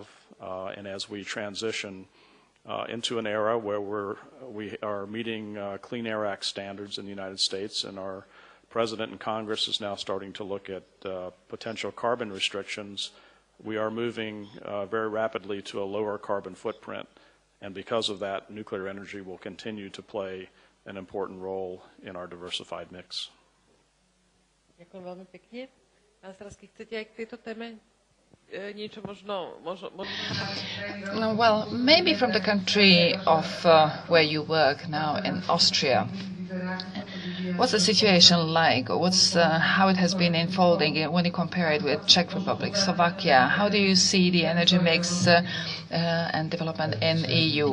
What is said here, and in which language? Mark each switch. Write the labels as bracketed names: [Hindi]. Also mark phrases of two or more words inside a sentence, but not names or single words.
[English] And as we transition into an era where we are meeting Clean Air Act standards in the United States, and our President and Congress is now starting to look at potential carbon restrictions, we are moving very rapidly to a lower carbon footprint. And because of that, nuclear energy will continue to play an important role in our diversified mix. [Slovak] Ďakujem veľmi pekne. Pán Stráský, chcete aj k tejto téme niečo možno... [English] Well, maybe from the country of where you work now in Austria. What's the situation like? What's how it has been unfolding when you compare it with Czech Republic, Slovakia? How do you see the energy mix and development in EU?